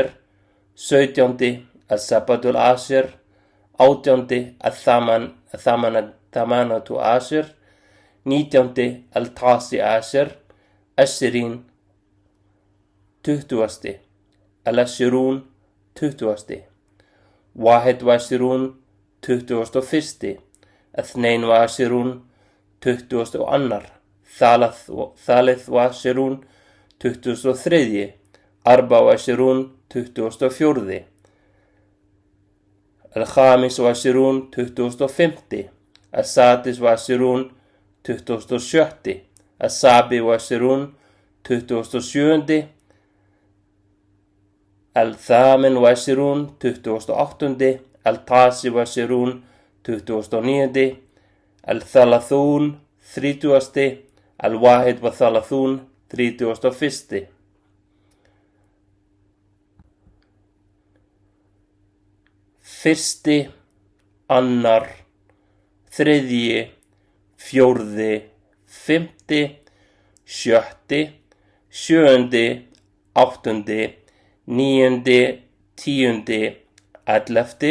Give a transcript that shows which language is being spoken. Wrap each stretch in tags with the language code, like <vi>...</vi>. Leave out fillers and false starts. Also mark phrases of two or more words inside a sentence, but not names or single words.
<ar>sautjándi. السبعة العشر. átjándi. الثامنة عشر. nítjándi. التاسع عشر. 20. tuttugasti. العشرون.</ar> <is>tuttugasti. 21. tuttugasti og fyrsti. 22. 22.</is> <ar>ثالث وعشرون 23. 24. 24. الخامس وعشرون 25. السادس وعشرون 27. السابع وعشرون 27. الثامن وعشرون 28. التاسع وعشرون 29. الثلاثون 30. الواحد وثلاثون 31.</ar> <is>Fyrsti, annar, þriðji, fjórði, fimmti, sjötti, sjöundi, áttundi, níundi, tíundi, 11.</is>